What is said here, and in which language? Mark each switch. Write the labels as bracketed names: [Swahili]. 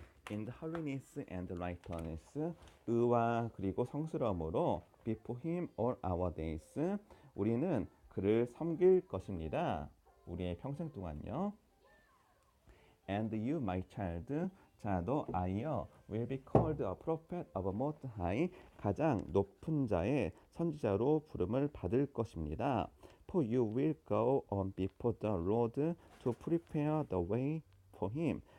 [English] In the holiness and righteousness. [Korean] 의와 그리고 성스러움으로 [English] before him all our days. [Korean] 우리는 그를 섬길 것입니다. 우리의 평생 동안요. [English] And you, my child. [Korean] 자, 너 아이여, [English] will be called a prophet of most high. [Korean] 가장 높은 자의 선지자로 부름을 받을 것입니다. [English] For you will go on before the Lord to prepare the way for him.